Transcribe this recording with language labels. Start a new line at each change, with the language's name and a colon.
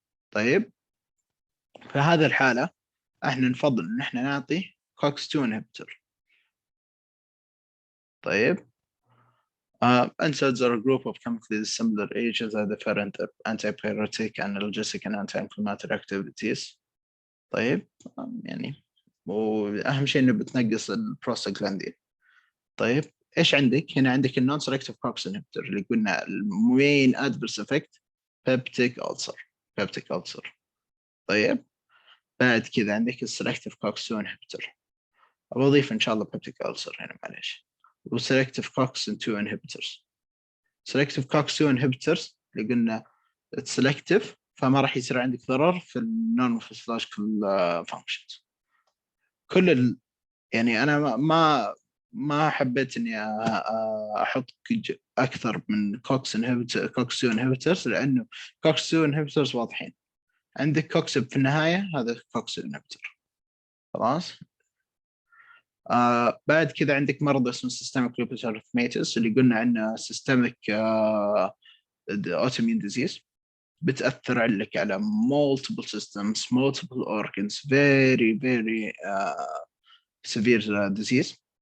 Arabic: طيب في هذه الحالة احنا نفضل إن احنا نعطي COX-2 inhibitor.
English: طيب NSAIDs are a group of chemically similar agents that different antipyretic, analgesic and anti-inflammatory activities.
Arabic: طيب يعني وأهم شيء إنه بتنقص البروستاجلاندين. طيب إيش عندك؟ هنا عندك النون سيلكتيف كوكس انهبيتور اللي قلنا المين ادفيرس افكت بيبتيك ألسر. طيب بعد كذا عندك السيلكتيف كوكس 2 انهبيتور. أضيف إن شاء الله بيبتيك ألسر هنا معليش. وسيلكتيف كوكس 2 انهبيتورز. سيلكتيف كوكس 2 انهبيتورز اللي قلنا سيلكتيف فما راح يصير عندك ضرر في النون فيسيولوجيكال فانكشنز. كل يعني انا ما حبيت اني احط اكثر من كوكس 2 انهبيتورز لانه كوكس 2 انهبيتورز واضحين. عندك كوكسب في النهايه هذا كوكس انهبيتور خلاص. بعد كذا عندك مرض اسمه
English: systemic lupus erythematosus
Arabic: اللي قلنا عنه
English: systemic autoimmune disease
Arabic: بتأثر لك على
English: multiple systems multiple organs very very severe disease.